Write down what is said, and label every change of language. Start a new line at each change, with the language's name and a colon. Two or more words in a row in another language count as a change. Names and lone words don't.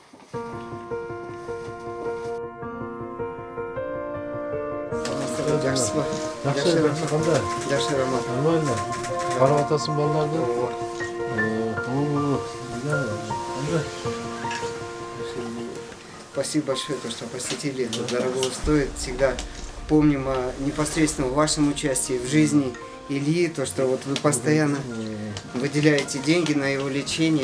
Kazakh: Жақсы ба? Жақсы, қандай? Жақсы, Роман.
Russian: Нормально.
Kazakh: Қарап атасың балаларды?
Russian: Спасибо большое, что посетили. Это дорого стоит. Всегда помним непосредственно вашем участии в жизни Ильи, то, что вот вы постоянно выделяете деньги на его лечение.